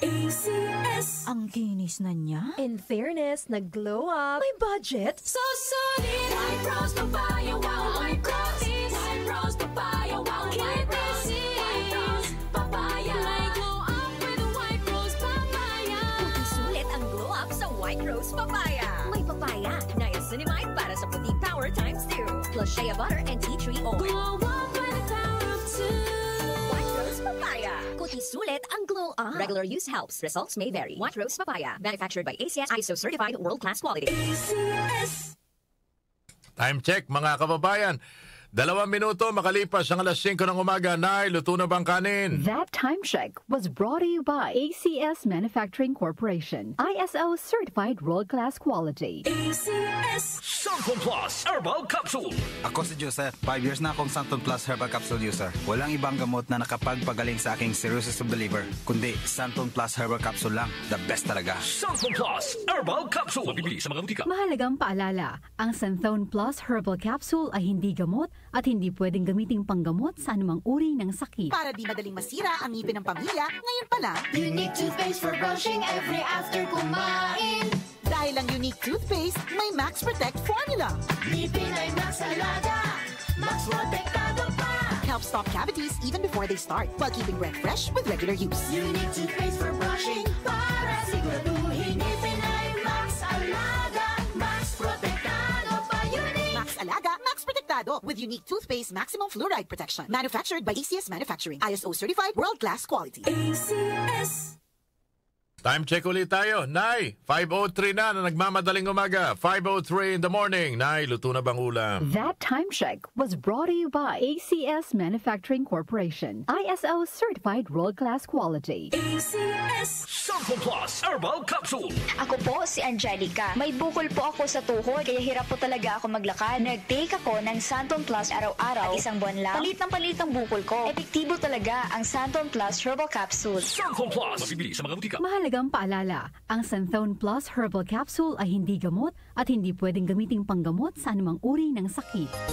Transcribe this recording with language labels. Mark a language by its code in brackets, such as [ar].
[en] ACS. [tl] Ang kinis na niya. [en] In fairness, [tl] nag-glow up. May budget. [en] So solid. White Rose Papaya. Wow, White Rose. White Rose Papaya. Wow, White Rose. White Rose Papaya. May glow up with White Rose Papaya. [tl] Puti sulit ang glow up sa White Rose Papaya. May papaya, niacinamide para sa puti power times 2. [en] Plus shea butter and tea tree oil. Glow up with the power of 2. White Rose Papaya. [tl] Kuti sulit ang glow up. [en] Regular use helps. Results may vary. White Rose Papaya. Manufactured by ACS ISO certified world-class quality. ACS. [tl] Time check mga kababayan. 2 minuto makalipas ang alas 5 ng umaga. Nay, luto na bang kanin? [en] That time check was brought to you by ACS Manufacturing Corporation. ISO certified world-class quality. ACS. Santon Plus Herbal Capsule. [tl] Ako si Joseph. 5 years na akong Santon Plus Herbal Capsule user. Walang ibang gamot na nakapagpagaling sa aking cirrhosis of the liver, kundi Santon Plus Herbal Capsule lang. [en] The best [tl] talaga. Santon Plus Herbal Capsule. Mabibili sa mga butika. Mahalagang paalala, ang Santhone Plus Herbal Capsule ay hindi gamot at hindi pwedeng gamiting panggamot sa anumang uri ng sakit. Para di madaling masira ang ngipin ng pamilya, ngayon pa lang, [en] Unique toothpaste for brushing every after kumain. [tl] dahil ang Unique toothpaste may Max Protect formula. Ngipin ay Max Alaga, Max Protectado pa. [en] Helps stop cavities even before they start, while keeping breath fresh with regular use. Unique toothpaste for brushing [tl] para siguraduhin. Ngipin ay Max Alaga, Max Protectado pa. Unique. [en] Max Alaga, Max Protectado with Unique toothpaste maximum fluoride protection. Manufactured by ACS Manufacturing. ISO certified world-class quality. ACS. [tl] Time check ulit tayo. Nay, 5:03 na nagmamadaling umaga. 5:03 [en] in the morning. [tl] Nay, luto na bang ulam? [en] That time check was brought to you by ACS Manufacturing Corporation. ISO certified world-class quality. ACS. Santon Plus Herbal Capsule. [tl] Ako po si Angelica. May bukol po ako sa tuhod, kaya hirap po talaga ako maglakad. Nag-take ako ng Santon Plus araw-araw. At 1 buwan lang, palit ang bukol ko. Epektibo talaga ang Santon Plus Herbal Capsule. Santon Plus. Mabibili sa mga butika. Mahalagang paalala, ang Santhone Plus Herbal Capsule ay hindi gamot at hindi pwedeng gamiting panggamot sa anumang uri ng sakit.